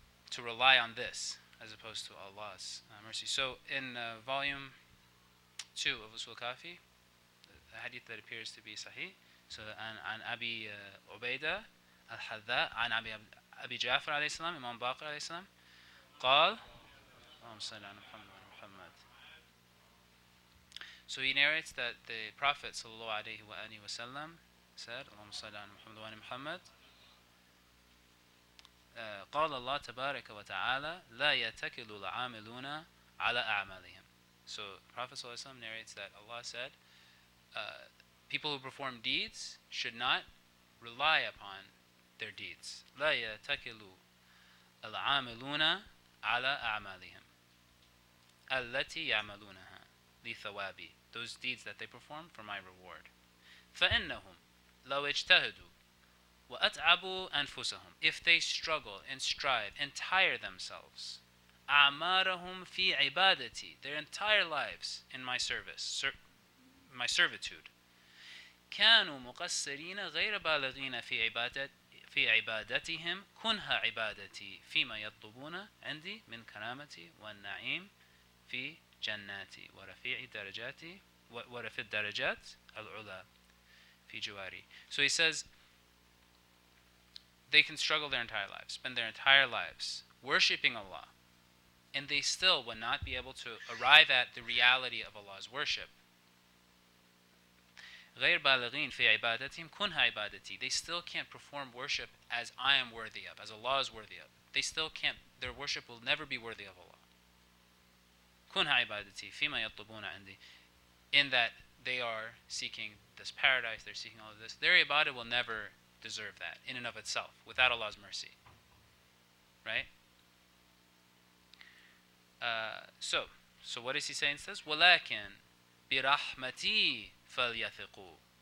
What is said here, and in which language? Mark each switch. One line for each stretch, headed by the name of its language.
English: To rely on this as opposed to Allah's mercy. So in volume 2 of Usul Kafi, the hadith that appears to be sahih, so an Abi Ubaidah al-Hadda, an Abi Jafar alayhi salam, Imam Baqir alayhi salam,
Arabic: قال اللهم صل على محمد.
English: So he narrates that the Prophet sallallahu alayhi wa sallam said,
Arabic: اللهم صل على محمد وآل محمد, قال الله تبارك وتعالى لا يتكل العاملون على أعمالهم.
English: So Prophet ﷺ narrates that Allah said, people who perform deeds should not rely upon their deeds.
Arabic: لا يتكل العاملون على أعمالهم التي يعملونها لثوابي.
English: Those deeds that they perform for my reward.
Arabic: فإنهم لو اجتهدوا وَأَتْعَبُوا أَنفُسَهُم.
English: If they struggle and strive and tire themselves,
Arabic: أَعْمَارَهُمْ فِي عِبَادَتِي,
English: their entire lives in my service, my servitude,
Arabic: كَانُوا مُقَصِّرِينَ غَيْرَ بَالِغِينَ في عبادتهم كُنْهَ عِبَادَتي فيما يطلبون عندي من كرامتي والنعيم في جناتي ورفيع درجاتي ورفيع الدرجات العلا في جواري.
English: So he says, they can struggle their entire lives, spend their entire lives worshipping Allah, and they still will not be able to arrive at the reality of Allah's worship.
Arabic: غير بالغين في عبادتهم كنها عبادتي.
English: They still can't perform worship as I am worthy of, as Allah is worthy of. They still can't, their worship will never be worthy of Allah.
Arabic: كنها عبادتي فيما يطلبون عندي.
English: In that they are seeking this paradise, they're seeking all of this. Their ibadah will never deserve that in and of itself without Allah's mercy, right? So what does he say instead?
Arabic: وَلَكِنْ بِرَحْمَتِي فَلْيَثِقُوا.